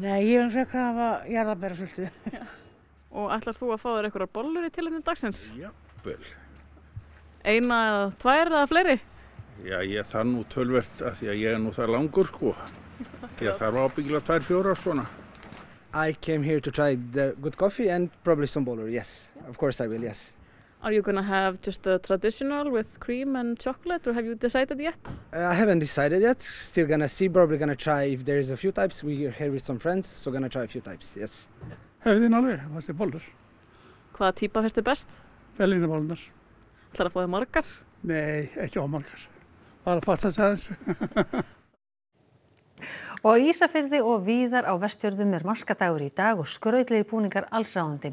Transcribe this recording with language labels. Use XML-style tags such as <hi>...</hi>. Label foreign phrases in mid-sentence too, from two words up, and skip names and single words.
<is>Nei, ég vil frekar hafa jarðarberjasultu. Og ætlar þú að fá þér einhverjar bollur í tilefni dagsins? Já, vel. Eina eða 2 eða fleiri? Já, ég þarf nú tölvert af því að ég nú það langur sko. Ég þarf ábyggilega 2-4 svona.</is> <en>I came here to try the good coffee and probably some boller, yes. Of course I will, yes. Are you gonna have just the traditional with cream and chocolate or have you decided yet? I haven't decided yet. Still gonna see, probably gonna try if there is a few types. We're here with some friends, so gonna try a few types, yes.</en> <is>Hefðin alveg, þessi bollur. Hvaða típa finnst þér best? Berlínerbollunar. Ætlar að fá þér margar? Nei, ekki á margar. Bara passa sig aðeins. Og á Ísafirði og víðar á Vestfjörðum maskadagur í dag og skrautlegir búningar allsráðandi.</is>